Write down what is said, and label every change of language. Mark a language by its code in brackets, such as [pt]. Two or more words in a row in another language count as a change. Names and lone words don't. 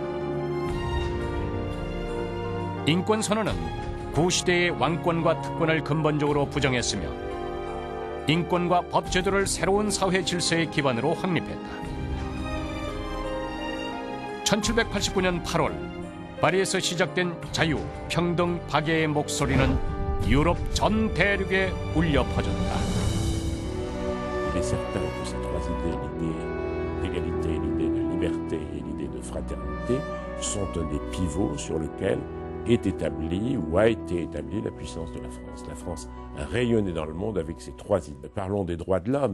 [ko] 인권선언은 구시대의 왕권과 특권을 근본적으로 부정했으며 인권과 법제도를 새로운 사회 질서의 기반으로 확립했다. 1789년 8월 파리에서 시작된 자유, 평등, 박애의 목소리는 유럽 전 대륙에 울려 퍼졌다. [fr] Il est certain que ces trois idées, l'idée d'égalité, l'idée de liberté et l'idée de fraternité, sont un des pivots sur lequel est établie ou a été établie la puissance de la France. La France a rayonné dans le monde avec ces trois idées. Parlons des droits de l'homme.